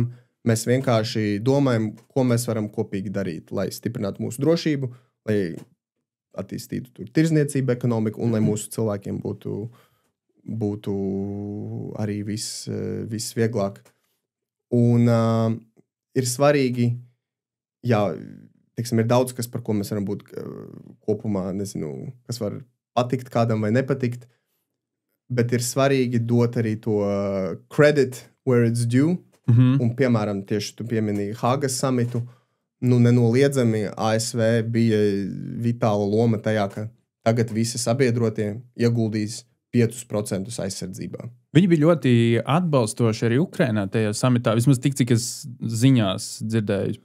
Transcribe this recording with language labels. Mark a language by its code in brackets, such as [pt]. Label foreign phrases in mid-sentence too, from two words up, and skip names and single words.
[lv] Mēs vienkārši domājam, ko mēs varam kopīgi darīt, lai stiprinātu mūsu drošību, lai attīstītu tirzniecību, ekonomiku un lai mūsu cilvēkiem būtu arī viss vieglāk. Un ir svarīgi, teiksim, ir daudz, par ko mēs varam būt kopumā, nezinu, kas var patikt kādam vai nepatikt, bet ir svarīgi dot arī to [en] credit where it's due. [lv] Un, piemēram, tieši tu pieminīji Hāgas samitu, nenoliedzami ASV bija vitāla loma tajā, ka tagad visi sabiedrotie ieguldīs 5% aizsardzībā. Viņi bija ļoti atbalstoši arī Ukrainā tajā samitā, vismaz tik, cik es ziņās dzirdēju.